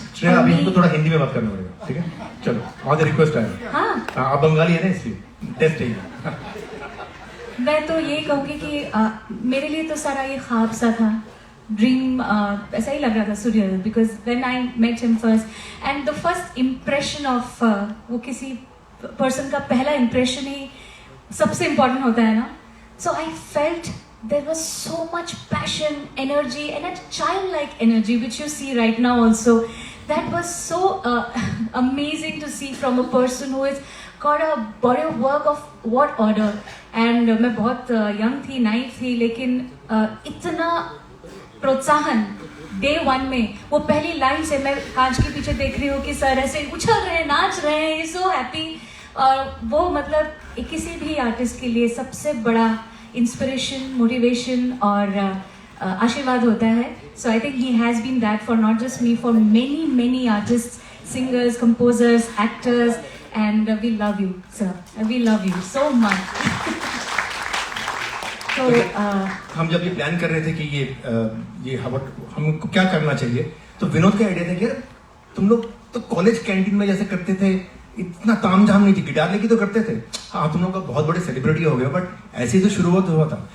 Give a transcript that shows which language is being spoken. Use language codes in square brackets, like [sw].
[hi] श्रेया, अभी हमको थोड़ा हिंदी में बात करना पड़ेगा, ठीक है? चलो, वहाँ से रिक्वेस्ट आया। हाँ। आप बंगाली है ना इसलिए टेस्ट है। मैं तो ये कहूँगी कि मेरे लिए तो सारा ये ख्वाब सा था, ड्रीम ऐसा ही लग रहा था, [en] surreal, because when I met him first and the first impression of [hi] वो किसी person का पहला impression ही सबसे important होता है ना, [en] so I felt there was so much passion, energy and a childlike energy which you see right now also. That was so amazing to see from a person who has got a body of work of what order. [hi] And मैं बहुत young थी, naive थी, लेकिन इतना प्रोत्साहन day one में, वो पहली लाइन से मैं कांच के पीछे देख रही हूँ कि सर ऐसे उछल रहे हैं, नाच रहे हैं, [en] so happy. [hi] और वो मतलब किसी भी आर्टिस्ट के लिए सबसे बड़ा इंस्पिरेशन, मोटिवेशन और आशीर्वाद होता है. [en] So I think he has been that for not just me, for many artists, singers, composers, actors, and we love you, sir. We love you so much. So [hi] हम जब ये प्लान कर रहे थे कि ये हमको क्या करना चाहिए, तो विनोद का आइडिया था कि यार तुम लोग तो कॉलेज कैंटीन में जैसे करते थे, इतना तामझाम नहीं थी, गिटार लेके तो करते थे, हाँ तुम लोग का बहुत बड़े सेलिब्रिटी हो गए, बट ऐसे ही तो शुरुआत हुआ था.